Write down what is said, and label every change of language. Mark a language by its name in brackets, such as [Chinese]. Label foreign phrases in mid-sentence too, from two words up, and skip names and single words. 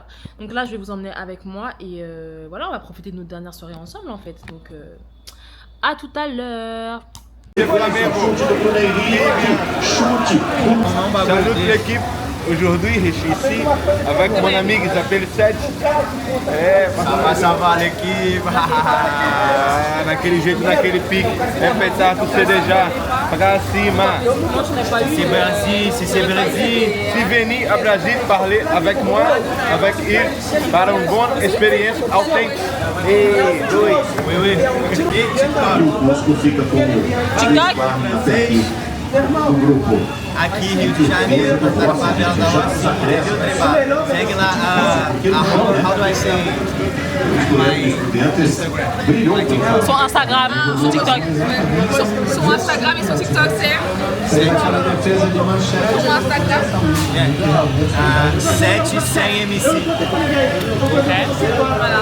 [French] Donc là, je vais vous emmener avec moi et voilà, on va profiter de notre dernière soirée ensemble en fait. Donc à tout à l'heure. Salut l'équipe. Aujourd'hui, je suis ici avec mon ami qui s'appelle Seth. Ça va l'équipe. [Portuguese] Naquele jeito, naquele pique. [French] Répéta, tu sais déjà. [Portuguese] Pra cima. [French] Si c'est Brésil. Si venir à Brasil parler avec moi, avec il, para une bonne expérience authentique. Et oui. [Portuguese] O Cusco fica com o grupo. Aqui Rio de Janeiro, na favela da Rocinha, viu, Tribal? Segue lá [English] how do I say [French] Son Instagram, son TikTok. Son Instagram et son TikTok c'est son Instagram 700MC. Okay. Voilà.